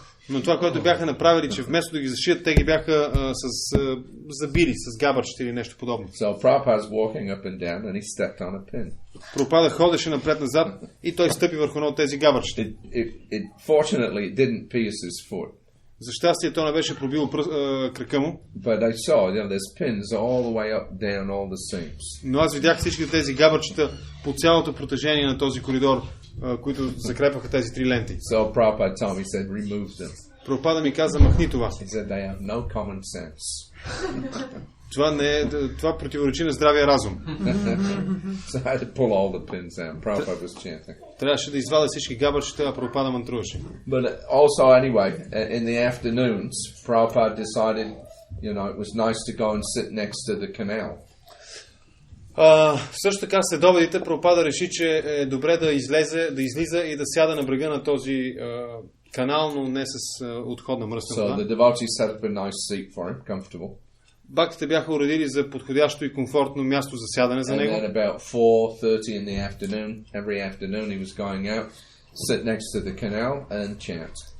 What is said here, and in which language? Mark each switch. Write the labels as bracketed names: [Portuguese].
[Bulgarian] Но това, което бяха направили, че вместо да ги зашият, те ги бяха забили с габърчета или нещо подобно. [English] So Prabhupada's walking up and down and he stepped on a pin. [Bulgarian] Прабхупада ходеше напред-назад и той стъпи върху едно от тези габърчета. [English] Fortunately, it didn't pierce his foot. [Bulgarian] За щастие, то не беше пробило крака му. [English] But I saw, there's pins all the way up, down all the seams. [Bulgarian] Но аз видях всички тези габърчета по цялото протежение на този коридор, които закрепваха тези три ленти. [English] So Prabhupada told me, he said, remove them. [Bulgarian] Прабхупада ми каза, махни това. [English] He said, they have no common sense. [Bulgarian] Това противоречи на здравия разум. [English] So I had to pull all the pins out. Prabhupada was chanting. [Bulgarian] Трябваше да извада всички габърчета, а Прабхупада мантруваше. [English] But also, anyway, in the afternoons, Prabhupada decided, it was nice to go and sit next to the canal. [Bulgarian] Също така, следобедите, Прабхупада реши, че е добре да излиза и да сяда на брега на този канал, но не с отходна мръсна вода. [English] So the devotees set up a nice seat for him, comfortable. [Bulgarian] Бактите бяха уредили за подходящо и комфортно място за сядане за него. [English] And then about 4:30 in the afternoon, every afternoon he was going out, sit next to the canal and chant.